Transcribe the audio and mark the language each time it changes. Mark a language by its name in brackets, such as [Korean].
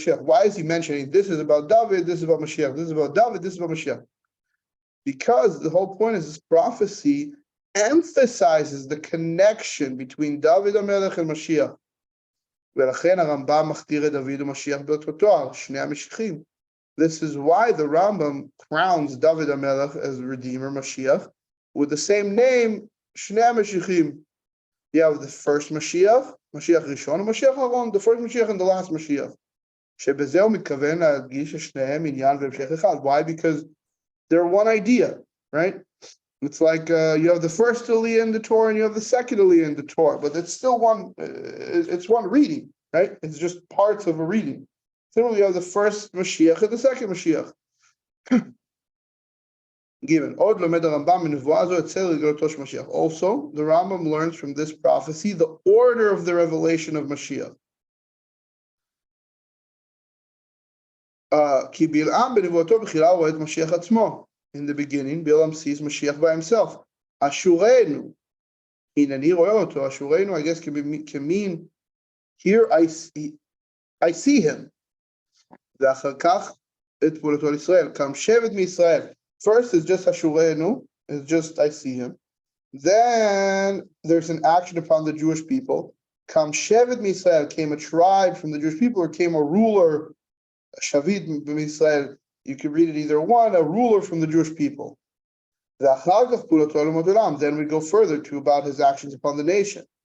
[English] Why is he mentioning this is about David, this is about Mashiach, this is about David, this is about Mashiach? Because the whole point is this prophecy emphasizes the connection between David HaMelech and Mashiach. [Hebrew] ולכן הרמב"ם מכתיר את דוד ומשיח באותו תואר, שני המשיחים. [English] This is why the Rambam crowns David HaMelech as Redeemer, Mashiach, with the same name, [Hebrew] שני המשיחים. [English] You have the first Mashiach, Mashiach Rishon, and Mashiach Haron, the first Mashiach and the last Mashiach. [Hebrew] שבזה הוא מתכוון להדגיש ששניהם עניין והמשך אחד. [English] Why? Because they're one idea, right? It's like you have the first Aliyah in the Torah and you have the second Aliyah in the Torah, but it's still it's one reading, right? It's just parts of a reading. Similarly, you have the first Mashiach and the second Mashiach. Given. Also, the Rambam learns from this prophecy the order of the revelation of Mashiach. [Hebrew] כי בלעם בנבואתו בתחילה רואה את משיח עצמו. [English] In the beginning, Bilam sees Mashiach by himself. [Hebrew] Ashurenu. Hinani רואה אותו. [English] Ashurenu, I guess, can mean, here I see him. [Hebrew] ואחר כך את פעולתו על ישראל. קם שבט מישראל. [English] First is just Ashurenu, it's just I see him. Then there's an action upon the Jewish people. [Hebrew] Kam Shevet Misrael, [English] came a tribe from the Jewish people, or came a ruler, [Hebrew] Shavit Misrael. [English] You can read it either one, a ruler from the Jewish people. Then we go further to about his actions upon the nation.